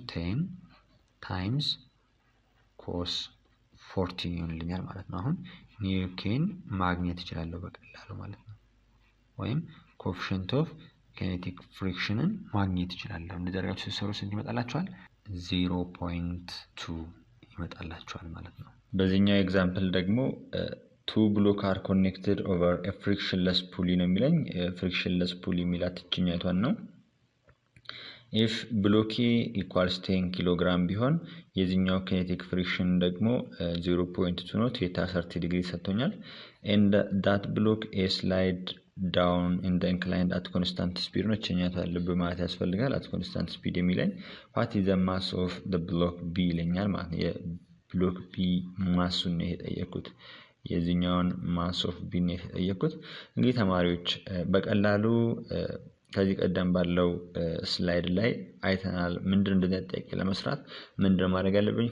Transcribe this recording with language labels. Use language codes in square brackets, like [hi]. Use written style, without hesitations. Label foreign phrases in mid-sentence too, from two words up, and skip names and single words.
[am] 10 [en] times cos [am] 14 ይሆንልኛል ማለት ነው። አሁን ኒው ኬን ማግኘት እችላለሁ በቀላሉ ማለት ነው። ወይም [en] coefficient of kinetic friction [am] ማግኘት እችላለሁ። እንደዚህ አድርጋችሁ ስትሰሩ ስንት ይመጣላችኋል? 0.2 ይመጣላችኋል ማለት ነው። በዚህኛው ኤግዛምፕል ደግሞ [en] two block are connected over a frictionless pulley [am] ነው የሚለኝ። [en] frictionless pulley [am] የሚላት እችኛይቷን ነው። [en] if block A equals [am] 10 ኪሎግራም ቢሆን የዚህኛው [en] kinetic friction [am] ደግሞ 0.2 ነው። ቴታ 30 ዲግሪ ሰጥቶኛል። [en] and that block A slide down in the inclined at constant speed [am] ነው። እችኛይቷ ልብ ማለት ያስፈልጋል። [en] at constant speed [am] የሚለኝ [en] what is the mass of the block B [am] ይለኛል ማለት ነው። የብሎክ B ማሱን ነው የጠየቁት። የዚህኛውን [en] mass of B [am] ነው የጠየቁት። እንግዲህ ተማሪዎች በቀላሉ ከዚህ ቀደም ባለው ስላይድ ላይ አይተናል። ምንድነው እንደዚህ ጥያቄ ለመስራት ምንድነው ማድረግ ያለብኝ?